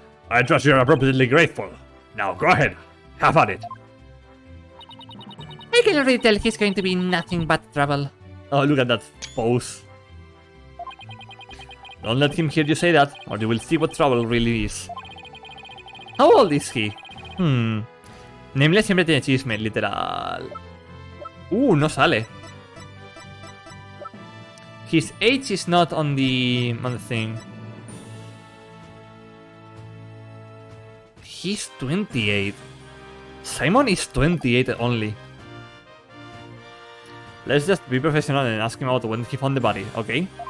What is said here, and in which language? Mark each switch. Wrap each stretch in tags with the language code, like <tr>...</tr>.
<en>I trust you're appropriately grateful. Now go ahead, have at it. I can already tell he's going to be nothing but trouble. Oh, look at that pose. Don't let him hear you say that, or you will see what trouble really is. How old is he?</en> <es>Nameless siempre tiene chisme, literal. No sale.</es> <en>His age is not on the thing. He's 28. Simon is 28 only. Let's just be professional and ask him out when he found the body, okay?</en>